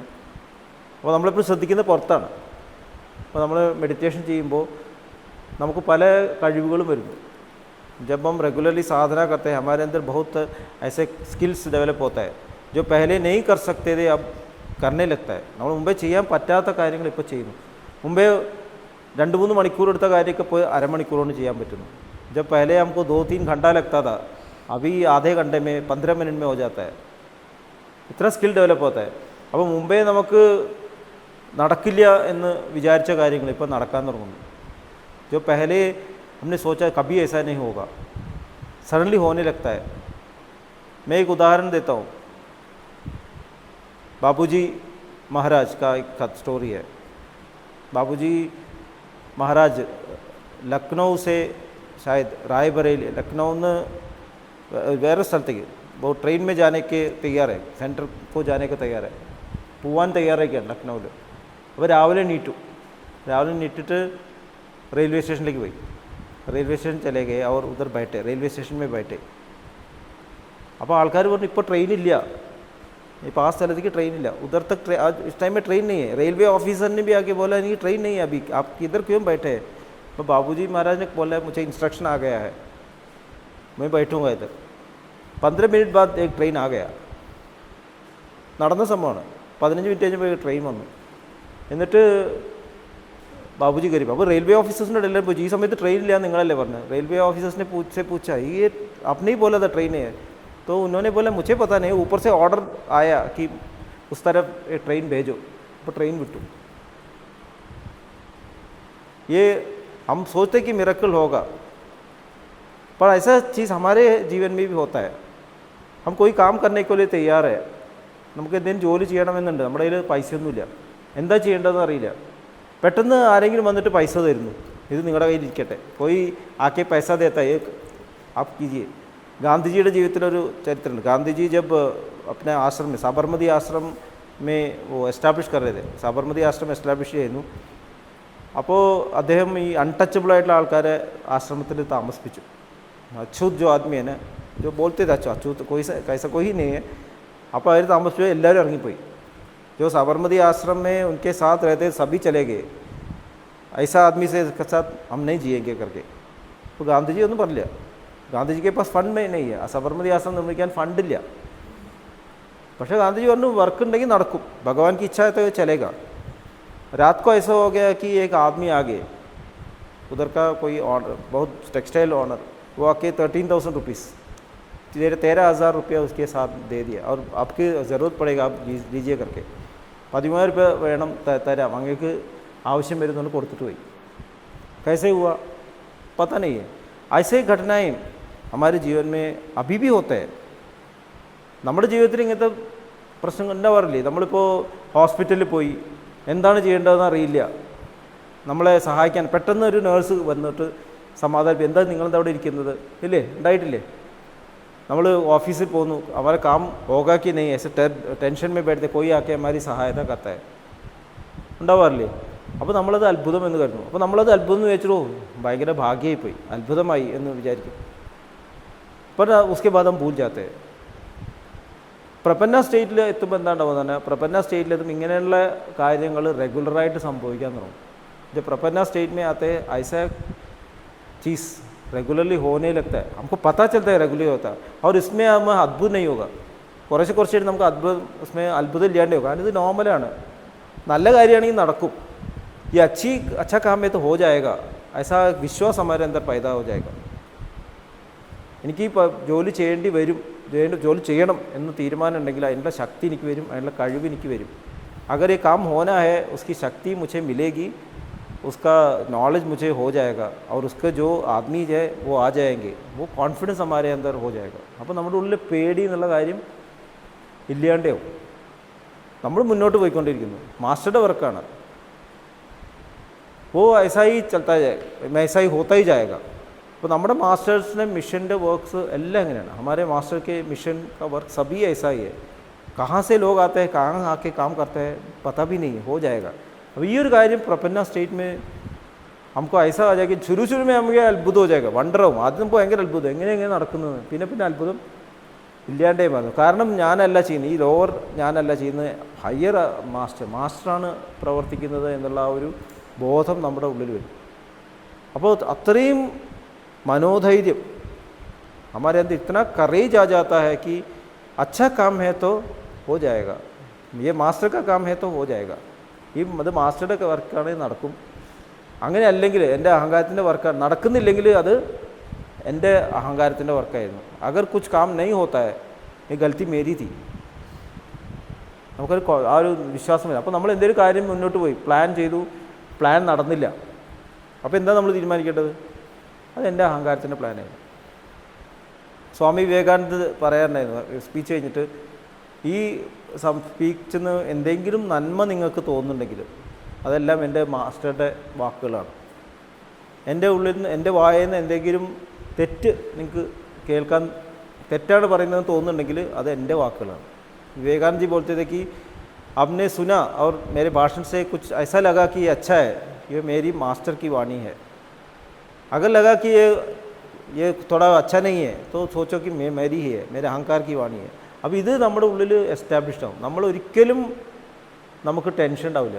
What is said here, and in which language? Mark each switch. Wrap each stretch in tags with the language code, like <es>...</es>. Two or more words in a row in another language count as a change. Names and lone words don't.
<ml>അപ്പോൾ നമ്മളിപ്പോൾ ശ്രദ്ധിക്കുന്നത് പുറത്താണ്. അപ്പോൾ നമ്മൾ മെഡിറ്റേഷൻ ചെയ്യുമ്പോൾ നമുക്ക് പല കഴിവുകളും വരുന്നു.</ml> <hi>जब हम रेगुलरली साधना करते हैं हमारे अंदर बहुत ऐसे स्किल्स डेवलप होता है जो पहले नहीं कर सकते थे, अब करने लगता है.</hi> <ml>നമ്മൾ മുമ്പേ ചെയ്യാൻ പറ്റാത്ത കാര്യങ്ങൾ ഇപ്പോൾ ചെയ്യുന്നു. മുമ്പേ 2-3 മണിക്കൂർ എടുത്ത കാര്യമൊക്കെ ഇപ്പോൾ അരമണിക്കൂർ കൊണ്ട് ചെയ്യാൻ പറ്റുന്നു.</ml> <hi>जब पहले हमको 2-3 घंटा लगता था, अभी आधे घंटे में 15 मिनट में हो जाता है. इतना स्किल डेवलप होता है.</hi> <ml>അപ്പോൾ മുമ്പേ നമുക്ക് നടക്കില്ല എന്ന് വിചാരിച്ച കാര്യങ്ങൾ ഇപ്പോൾ നടക്കാൻ തുടങ്ങുന്നു.</ml> <hi>जो पहले हमने सोचा कभी ऐसा नहीं होगा, सडनली होने लगता है. मैं एक उदाहरण देता हूँ. बाबूजी महाराज का एक स्टोरी है. बाबूजी महाराज लखनऊ से शायद रायबरेली, लखनऊ में</hi> <ml>വേറെ സ്ഥലത്തേക്ക്</ml> <hi>वो ट्रेन में जाने के तैयार है, सेंटर को जाने को तैयार है,</hi> <ml>പോവാൻ തയ്യാറൊക്കെയാണ് ലക്നൗവിൽ. അപ്പോൾ രാവിലെ നീട്ടിട്ട്</ml> <hi>रेलवे स्टेशन लेके गई. रेलवे स्टेशन चले गए और उधर बैठे, रेलवे स्टेशन में बैठे.</hi> <ml>അപ്പോൾ ആൾക്കാർ പറഞ്ഞു ഇപ്പോൾ ട്രെയിൻ ഇല്ല, ഇപ്പോൾ ആ സ്ഥലത്തേക്ക് ट्रेन ഇല്ല,</ml> <hi>उधर तक आज इस टाइम में ट्रेन नहीं है. रेलवे ऑफिसर ने भी आके बोला नहीं ट्रेन नहीं है अभी, आप इधर क्यों बैठे हैं. तो बाबूजी महाराज ने बोला मुझे इंस्ट्रक्शन आ गया है, मैं बैठूंगा इधर. 15 मिनट बाद एक ट्रेन आ गया.</hi> <ml>നടന്ന സംഭവമാണ്. 15 മിനിറ്റ് കഴിഞ്ഞപ്പോൾ ട്രെയിൻ വന്നു. എന്നിട്ട് बाबूजी करीब.</ml> <hi>अब रेलवे ऑफिसर्स ने डेलर पूछी, इस समय तो ट्रेन लिया निकले वरना. रेलवे ऑफिसर्स ने पूछा ये आपने ही बोला था ट्रेन है. तो उन्होंने बोला मुझे पता नहीं, ऊपर से ऑर्डर आया कि उस तरफ एक ट्रेन भेजो. तो ट्रेन बिटू. ये हम सोचते कि मिरेकल होगा, पर ऐसा चीज़ हमारे जीवन में भी होता है. हम कोई काम करने के लिए तैयार है,</hi> <ml>നമുക്ക് എന്തെങ്കിലും ജോലി ചെയ്യണമെന്നുണ്ട്, നമ്മുടെ കയ്യിൽ പൈസയൊന്നുമില്ല, എന്താ ചെയ്യേണ്ടതെന്ന് അറിയില്ല. പെട്ടെന്ന് ആരെങ്കിലും വന്നിട്ട് പൈസ തരുന്നു, ഇത് നിങ്ങളുടെ കയ്യിൽ ഇരിക്കട്ടെ, പോയി ആക്കെ പൈസ ദേത്താ</ml> <hi>ये आप कीजिए.</hi> <ml>ഗാന്ധിജിയുടെ ജീവിതത്തിലൊരു ചരിത്രമുണ്ട്.</ml> <hi>ഗാന്ധിജി जब अपने आश्रम में साबरमती आश्रम में वो एस्टाब्लिश कर रहे थे, साबरमती आश्रम</hi> <ml>എസ്റ്റാബ്ലിഷ് ചെയ്യുന്നു. അപ്പോൾ അദ്ദേഹം ഈ അൺടച്ചബിൾ ആയിട്ടുള്ള ആൾക്കാരെ ആശ്രമത്തിൽ താമസിപ്പിച്ചു.</ml> <hi>അച്ഛൂത് जो आदमी है ना, जो बोलते थे अच्छा अछूत कोई कैसा कोई नहीं है.</hi> <ml>അപ്പോൾ അവർ താമസിച്ചു, എല്ലാവരും ഇറങ്ങിപ്പോയി.</ml> <hi>जो साबरमती आश्रम में उनके साथ रहते सभी चले गए. ऐसा आदमी से साथ हम नहीं जिएंगे करके.</hi> <ml>तो ഗാന്ധിജി ഒന്നും പറഞ്ഞില്ല. ഗാന്ധിജിക്ക് പാസ് ഫണ്ട്</ml> <hi>नहीं है,</hi> <ml>साबरमती आश्रम നിർമ്മിക്കാൻ ഫണ്ടില്ല. പക്ഷേ ഗാന്ധിജി പറഞ്ഞു വർക്ക് ഉണ്ടെങ്കിൽ നടക്കും,</ml> <hi>भगवान की इच्छा है तो चलेगा. रात को ऐसा हो गया कि एक आदमी आ गए, उधर का कोई ऑनर, बहुत टेक्सटाइल ऑनर, वो आके 13,000 रुपीज़ 13,000 रुपया उसके साथ दे दिया और आपकी ज़रूरत पड़ेगा आप लीजिए करके.</hi> <ml>13,000 रुपये വേണം തരാം, അങ്ങേക്ക് ആവശ്യം വരുന്നുണ്ട്, കൊടുത്തിട്ട് പോയി.</ml> <hi>कैसे हुआ पता नहीं है. ऐसे घटनाएं हमारे जीवन में अभी भी होते हैं.</hi> <ml>നമ്മുടെ ജീവിതത്തിൽ ഇങ്ങനത്തെ പ്രശ്നങ്ങൾ ഉണ്ടാവാറില്ലേ. നമ്മളിപ്പോൾ ഹോസ്പിറ്റലിൽ പോയി എന്താണ് ചെയ്യേണ്ടതെന്ന് അറിയില്ല, നമ്മളെ സഹായിക്കാൻ പെട്ടെന്ന് ഒരു നേഴ്സ് വന്നിട്ട് സമാധാനം, എന്താ നിങ്ങളെന്താ അവിടെ ഇരിക്കുന്നത്, ഇല്ലേ, ഉണ്ടായിട്ടില്ലേ. നമ്മൾ ऑफिस പോകുന്നു,</ml> <hi>हमारा काम होगा कि नहीं, ऐसे टेंशन में बैठते कोई आके हमारी सहायता करता है,</hi> <ml>ഉണ്ടാവാറില്ലേ. അപ്പോൾ നമ്മളത് അത്ഭുതം എന്ന് കരുതുന്നു. അപ്പോൾ നമ്മളത് അത്ഭുതം എന്ന് വെച്ചിട്ടോ ഭയങ്കര ഭാഗ്യമായി പോയി, അത്ഭുതമായി എന്ന് വിചാരിക്കും.</ml> <hi>पर उसके बाद हम भूल जाते हैं.</hi> <ml>പ്രപന്ന സ്റ്റേറ്റിൽ എത്തുമ്പോൾ എന്താണ്ടാവുക തന്നെ, പ്രപന്ന സ്റ്റേറ്റിലെത്തുമ്പോൾ ഇങ്ങനെയുള്ള കാര്യങ്ങൾ റെഗുലറായിട്ട് സംഭവിക്കാൻ തുടങ്ങും.</ml> <hi>जब प्रपन्ना स्टेट में आते हैं ऐसा चीज़ रेगुलरली होने लगता है, हमको पता चलता है रेगुलर होता है. और इसमें हम अद्भुत नहीं होगा,</hi> <ml>കുറച്ചായിട്ട് നമുക്ക് അത്ഭുതം उसमें അത്ഭുതം ഇല്ലാണ്ടേ होगा. കാരണം ഇത് നോർമലാണ്, നല്ല കാര്യമാണെങ്കിൽ നടക്കും.</ml> <hi>ये अच्छा काम है तो हो जाएगा, ऐसा विश्वास हमारे अंदर पैदा हो जाएगा.</hi> <ml>എനിക്ക് ജോലി ചെയ്യേണ്ടി വരും, ജോലി ചെയ്യണം എന്ന് തീരുമാനം ഉണ്ടെങ്കിൽ അതിനുള്ള ശക്തി എനിക്ക് വരും, അതിനുള്ള കഴിവ് എനിക്ക് വരും.</ml> <hi>अगर ये काम होना है उसकी शक्ति मुझे मिलेगी, उसका नॉलेज मुझे हो जाएगा और उसका जो आदमी है वो आ जाएंगे, वो कॉन्फिडेंस हमारे अंदर हो जाएगा.</hi> <ml>അപ്പോൾ നമ്മുടെ ഉള്ളിൽ പേടി എന്നുള്ള കാര്യം ഇല്ലാണ്ടാവും. നമ്മൾ മുന്നോട്ട് പോയിക്കൊണ്ടിരിക്കുന്നു, മാസ്റ്ററുടെ വർക്കാണ്.</ml> <hi>वो ऐसा ही चलता जाएगा, ऐसा ही होता ही जाएगा.</hi> <ml>അപ്പോൾ നമ്മുടെ മാസ്റ്റേഴ്സിൻ്റെ മിഷൻ്റെ വർക്ക്സ് എല്ലാം എങ്ങനെയാണ്,</ml> <hi>हमारे मास्टर के मिशन का वर्क सभी ऐसा ही है. कहाँ से लोग आते हैं, कहाँ आके काम करते हैं पता भी नहीं है, हो जाएगा. अब ये</hi> <ml>ഒരു കാര്യം പ്രപന്ന സ്റ്റേറ്റ്</ml> <hi>में हमको ऐसा आ जाएगा, शुरू में</hi> <ml>നമുക്ക് അത്ഭുതം</ml> <hi>हो जाएगा,</hi> <ml>വണ്ടറാവും. ആദ്യം നമുക്ക് ഭയങ്കര അത്ഭുതം, എങ്ങനെ നടക്കുന്നത്, പിന്നെ അത്ഭുതം ഇല്ലാണ്ടേ വന്നു. കാരണം ഞാനല്ല ചെയ്യുന്നത്, ഈ ലോവർ ഞാനല്ല ചെയ്യുന്നത്, ഹയർ മാസ്റ്ററാണ് പ്രവർത്തിക്കുന്നത് എന്നുള്ള ആ ഒരു ബോധം നമ്മുടെ ഉള്ളിൽ വരും. അപ്പോൾ അത്രയും മനോധൈര്യം</ml> <hi>हमारे अंदर इतना करेज आ जाता है कि अच्छा काम है तो हो जाएगा, ये मास्टर का काम है तो हो जाएगा.</hi> <ml>ഈ അത് മാസ്റ്ററുടെ വർക്കാണെങ്കിൽ നടക്കും. അങ്ങനെ അല്ലെങ്കിൽ എൻ്റെ അഹങ്കാരത്തിൻ്റെ വർക്കാണ്, നടക്കുന്നില്ലെങ്കിൽ അത് എൻ്റെ അഹങ്കാരത്തിൻ്റെ വർക്കായിരുന്നു.</ml> <hi>अगर कुछ काम नहीं होता है ये गलती मेरी थी.</hi> <ml>നമുക്കൊരു ആ ഒരു വിശ്വാസമില്ല. അപ്പോൾ നമ്മൾ എന്തെങ്കിലും കാര്യം മുന്നോട്ട് പോയി പ്ലാൻ ചെയ്തു, പ്ലാൻ നടന്നില്ല, അപ്പോൾ എന്താ നമ്മൾ തീരുമാനിക്കേണ്ടത്? അതെൻ്റെ അഹങ്കാരത്തിൻ്റെ പ്ലാനായിരുന്നു. സ്വാമി വിവേകാനന്ദ പറയാറുണ്ടായിരുന്നു സ്പീച്ച് കഴിഞ്ഞിട്ട്, ഈ സ്പീച്ചിന് എന്തെങ്കിലും നന്മ നിങ്ങൾക്ക് തോന്നുന്നുണ്ടെങ്കിൽ അതെല്ലാം എൻ്റെ മാസ്റ്ററുടെ വാക്കുകളാണ്. എൻ്റെ ഉള്ളിൽ നിന്ന്, എൻ്റെ വായിൽ നിന്ന് എന്തെങ്കിലും തെറ്റ് നിങ്ങൾക്ക് കേൾക്കാൻ, തെറ്റാണ് പറയുന്നതെന്ന് തോന്നുന്നുണ്ടെങ്കിൽ അത് എൻ്റെ വാക്കുകളാണ്.</ml> <hi>विवेकानंद जी बोलते थे कि आपने सुना और मेरे भाषण से कुछ ऐसा लगा कि ये अच्छा है, ये मेरी मास्टर की वाणी है. अगर लगा कि ये थोड़ा अच्छा नहीं है तो सोचो कि मेरी ही है, मेरे अहंकार की वाणी है.</hi> <ml>അപ്പോൾ ഇത് നമ്മുടെ ഉള്ളിൽ എസ്റ്റാബ്ലിഷ്ഡ് ആവും. നമ്മൾ ഒരിക്കലും നമുക്ക് ടെൻഷൻ ഉണ്ടാവില്ല.</ml>